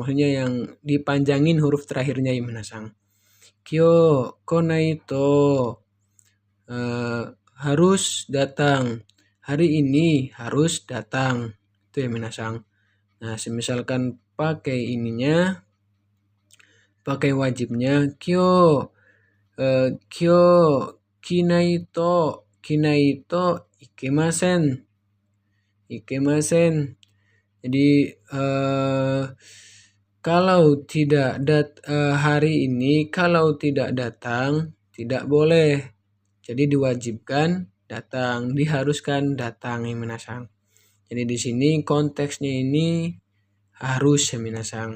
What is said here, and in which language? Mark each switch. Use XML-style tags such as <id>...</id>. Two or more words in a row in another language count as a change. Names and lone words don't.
<id>Maksudnya yang dipanjangin huruf terakhirnya ya minasang.</id> <ja>今日来ないと</ja> <id>harus datang. Hari ini harus datang. Itu ya minasang. Nah, misalkan pakai ininya, pakai wajibnya</id> <ja>今日今日来ないといけません.</ja> <id>Jadi kalau tidak hari ini kalau tidak datang tidak boleh. Jadi diwajibkan datang, diharuskan datang ya minasang. Jadi di sini konteksnya ini harus ya minasang.</id>